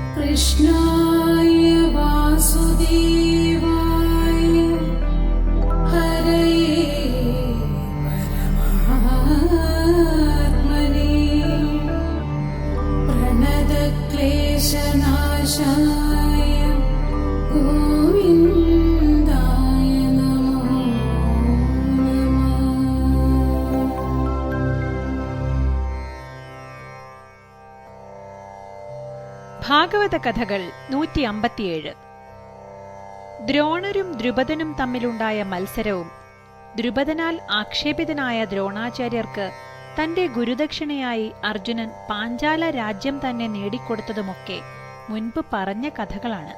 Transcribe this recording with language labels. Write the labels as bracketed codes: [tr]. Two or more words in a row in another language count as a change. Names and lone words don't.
[sa] कृष्णाय वासुदेवाय हरये परमात्मने प्रणतक्लेशनाशाय गोविन्दाय नमो नमः। [ml] ഭാഗവത കഥകൾ 157. ദ്രോണരും ദ്രുപദനും തമ്മിലുണ്ടായ മത്സരവും ദ്രുപദനാൽ ആക്ഷേപിതനായ ദ്രോണാചാര്യർക്ക് തന്റെ ഗുരുദക്ഷിണയായി അർജുനൻ പാഞ്ചാല രാജ്യം തന്നെ നേടിക്കൊടുത്തതുമൊക്കെ മുൻപ് പറഞ്ഞ കഥകളാണ്.